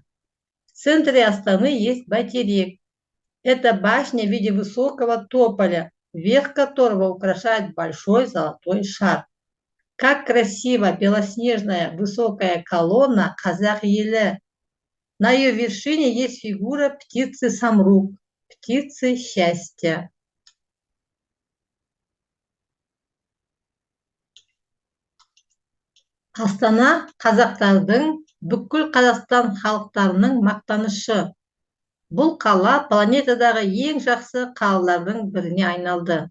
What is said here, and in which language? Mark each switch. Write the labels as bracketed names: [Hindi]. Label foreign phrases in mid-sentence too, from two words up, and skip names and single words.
[Russian] В центре Астаны есть Байтерек. Это башня в виде высокого тополя, верх которого украшает большой золотой шар. Как красиво белоснежная высокая колонна Казах Елі. На ее вершине есть фигура птицы Самрук, птицы счастья. [Kazakh] Астана қазақтардың, бүкіл Қазақстан халықтарының мақтанышы. Бұл қала планетадағы ең жақсы қалалардың біріне айналды.